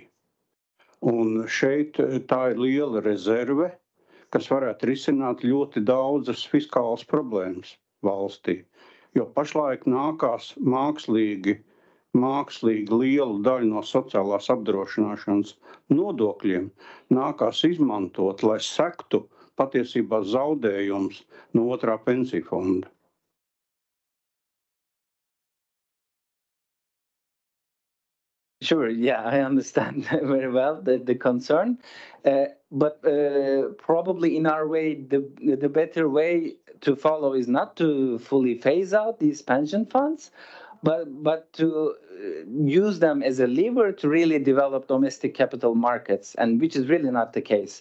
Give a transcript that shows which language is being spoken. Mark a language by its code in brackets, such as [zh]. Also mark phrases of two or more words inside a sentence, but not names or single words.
[lv] Un šeit tā ir liela rezerve, kas varētu risināt ļoti daudzas fiskālas problēmas valstī. Jo pašlaik nākās mākslīgi lielu daļu no sociālās apdrošināšanas nodokļiem nākās izmantot, lai sektu patiesībā zaudējums no otrā pensiju fonda. [en] Sure, yeah, I understand very well the concern. But probably in our way, the better way to follow is not to fully phase out these pension funds, but to use them as a lever to really develop domestic capital markets, and which is really not the case.